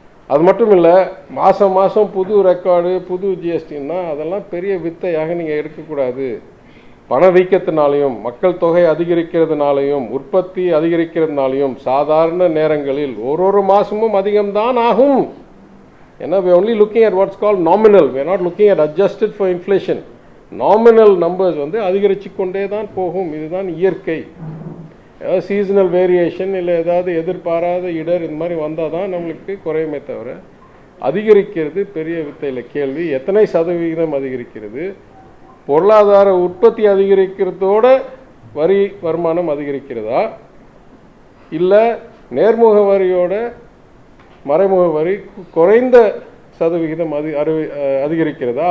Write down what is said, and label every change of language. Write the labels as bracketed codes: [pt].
[ta] அது மட்டும் இல்லை, மாதம் புது ரெக்கார்டு, புது ஜிஎஸ்டின்னா அதெல்லாம் பெரிய வித்தையாக நீங்கள் எடுக்கக்கூடாது. பணவீக்கத்தினாலையும் மக்கள் தொகை அதிகரிக்கிறதுனாலையும் உற்பத்தி அதிகரிக்கிறதுனாலையும் சாதாரண நேரங்களில் ஒரு மாதமும் அதிகம்தான் ஆகும். [en] ஏன்னா we are only looking at what's called nominal, we are not looking at adjusted for inflation. [ta] Nominal numbers அதிகரித்து கொண்டே தான் போகும். இதுதான் இயற்கை. ஏதாவது சீசனல் வேரியேஷன் இல்லை ஏதாவது எதிர்பாராத இடர் இந்த மாதிரி வந்தால் தான் நம்மளுக்கு குறையுமே தவிர அதிகரிக்கிறது பெரிய வித்தையில். கேள்வி எத்தனை சதவிகிதம் அதிகரிக்கிறது? பொருளாதார உற்பத்தி அதிகரிக்கிறதோட வரி வருமானம் அதிகரிக்கிறதா, இல்லை நேர்முக வரியோட மறைமுக வரி குறைந்த சதவிகிதம் அதிகரிக்கிறதா?